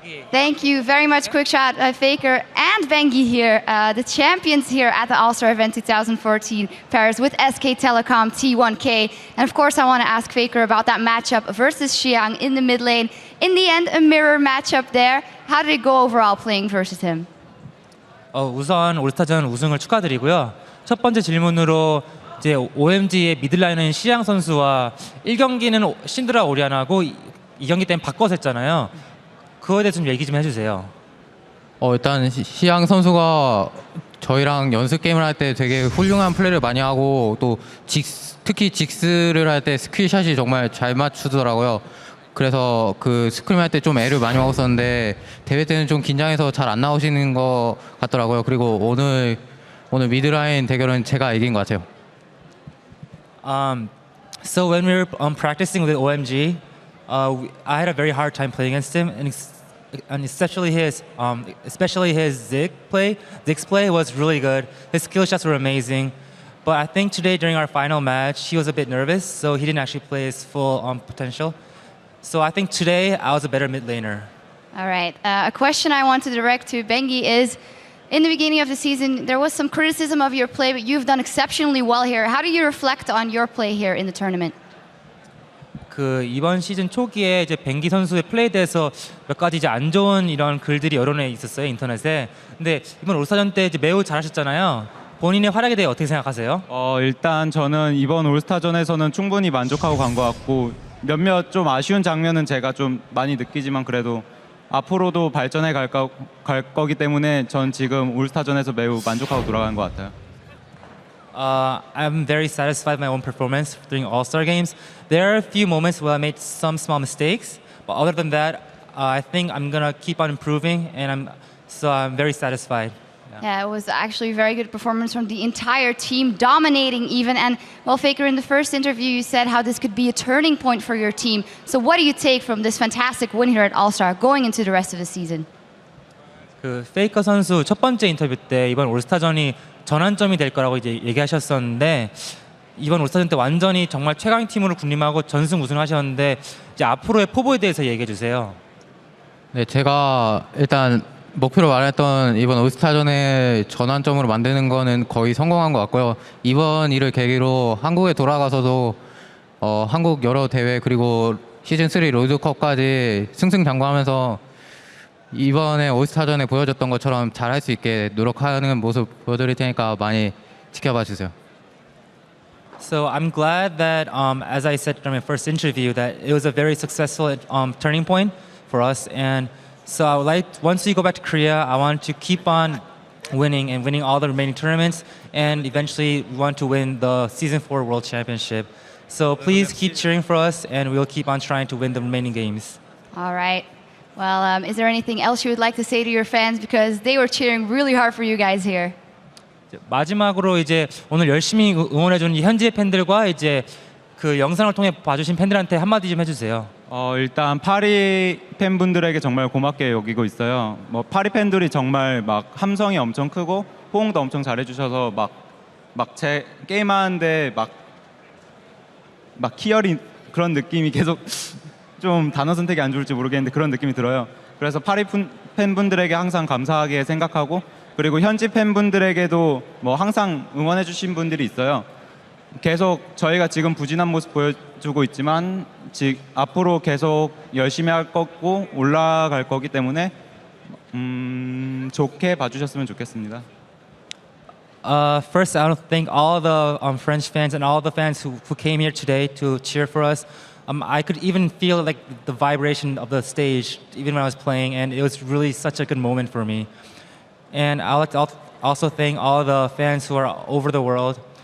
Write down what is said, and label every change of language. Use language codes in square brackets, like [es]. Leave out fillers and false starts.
[en] Thank you very much, QuickShot, FLICKR, and Bengi here, the champions here at the All-Star event 2014 Paris with SK Telecom T1K. And of course, I want to ask FLICKR about that matchup versus xiyang in the mid lane. In the end, a mirror matchup there. How did it go overall playing versus him? [ko] 우선 올스타전 우승을 축하드리고요. 첫 번째 질문으로 이제 OMG의 미들라인은 xiyang 선수와 1경기는 신드라 오리아나고 2경기 때는 바꿔서 했잖아요. 그거에 대해서 좀 얘기 좀 해주세요. 일단 xiyang 선수가 저희랑 연습 게임을 할 때 되게 훌륭한 플레이를 많이 하고 또 특히 직스를 할 때 스킬샷이 정말 잘 맞추더라고요. 그래서 그 스크림 할 때 좀 애를 많이 먹었었는데 대회 때는 좀 긴장해서 잘 안 나오시는 것 같더라고요. 그리고 오늘 미드라인 대결은 제가 이긴 것 같아요. [en] So when we were practicing with OMG, I had a very hard time playing against him, and especially his Ziggs play was really good. His skill shots were amazing. But I think today during our final match, he was a bit nervous, so he didn't actually play his full potential. So I think today I was a better mid laner. All right. A question I want to direct to Bengi is, in the beginning of the season, there was some criticism of your play, but you've done exceptionally well here. How do you reflect on your play here in the tournament? [ko] 이번 시즌 초기에 이제 뱅기 선수의 플레이에 대해서 몇 가지 이제 안 좋은 이런 글들이 여러 개 있었어요, 인터넷에. 근데 이번 올스타전 때 이제 매우 잘하셨잖아요. 본인의 활약에 대해 어떻게 생각하세요? 일단 저는 이번 올스타전에서는 충분히 만족하고 간 것 같고 몇몇 좀 아쉬운 장면은 제가 좀 많이 느끼지만 그래도 앞으로도 발전해 갈 거기 때문에 전 지금 올스타전에서 매우 만족하고 돌아가는 것 같아요. [en] I'm very satisfied with my own performance during All-Star games. There are a few moments where I made some small mistakes, but other than that, I think I'm gonna keep on improving, and I'm very satisfied. Yeah, it was actually a very good performance from the entire team, dominating even. And well, FLICKR, in the first interview, you said how this could be a turning point for your team. So what do you take from this fantastic win here at All-Star going into the rest of the season? [ko] FLICKR 선수 첫 번째 인터뷰 때 이번 올스타전이 전환점이 될 거라고 이제 얘기하셨었는데 이번 올스타전 때 완전히 정말 최강 팀으로 군림하고 전승 우승하셨는데 이제 앞으로의 포부에 대해서 얘기해 주세요. 네, 제가 일단 목표로 말했던 이번 올스타전의 전환점으로 만드는 거는 거의 성공한 것 같고요. 이번 일을 계기로 한국에 돌아가서도 한국 여러 대회 그리고 시즌3 롤드컵까지 승승장구하면서 이번에 올스타전에 보여줬던 것처럼 잘할 수 있게 노력하는 모습 보여드릴 테니까 많이 지켜봐 주세요. [en] So I'm glad that, as I said during my first interview, that it was a very successful turning point for us. And so I would like, once we go back to Korea, I want to keep on winning and winning all the remaining tournaments. And eventually we want to win the Season 4 World Championship. So please keep cheering for us and we'll keep on trying to win the remaining games. All right. Well, is there anything else you would like to say to your fans? Because they were cheering really hard for you guys here. [ko] 마지막으로 이제 오늘 열심히 응원해준 현지의 팬들과 이제 그 영상을 통해 봐주신 팬들한테 한마디 좀 해주세요. 일단 파리 팬분들에게 정말 고맙게 여기고 있어요. 파리 팬들이 정말 막 함성이 엄청 크고 호응도 엄청 잘해주셔서 막 제 게임하는데 막 희열이 그런 느낌이 계속 좀 단어 선택이 안 좋을지 모르겠는데 그런 느낌이 들어요. 그래서 파리 팬분들에게 항상 감사하게 생각하고 그리고 현지 팬분들에게도 항상 응원해주신 분들이 있어요. 계속 저희가 지금 부진한 모습 보여주고 있지만 앞으로 계속 열심히 할 거고 올라갈 거기 때문에 좋게 봐주셨으면 좋겠습니다. [en] First, I want to thank all the French fans and all the fans who came here today to cheer for us. I could even feel like the vibration of the stage even when I was playing, and it was really such a good moment for me. And I would like to also thank all the fans who are over the world.